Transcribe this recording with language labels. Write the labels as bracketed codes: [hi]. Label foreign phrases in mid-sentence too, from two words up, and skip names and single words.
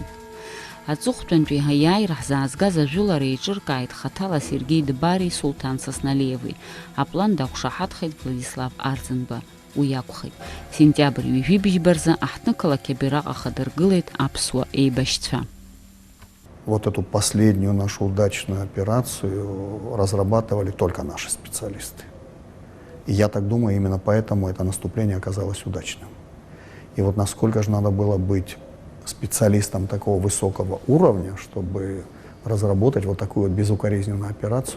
[ab] Аҵыхәтәантәи аиааира ҳзаазгаз ажәылара еиҿыркааит хаҭала Сергеи Дбари Сулҭан Сасналиеви. Аплан дақәшаҳаҭхеит Владислав Арӡынба. Уи акәхеит. Сентиабр ҩажәибжьбарзы аҳҭнықалақь абираҟ ахадыргылеит аԥсуа еибашьцәа. [ru] Вот эту последнюю нашу удачную операцию разрабатывали только наши специалисты. И я так думаю, именно поэтому это наступление оказалось удачным. И вот насколько же надо было быть специалистом такого высокого уровня, чтобы разработать вот такую вот безукоризненную операцию.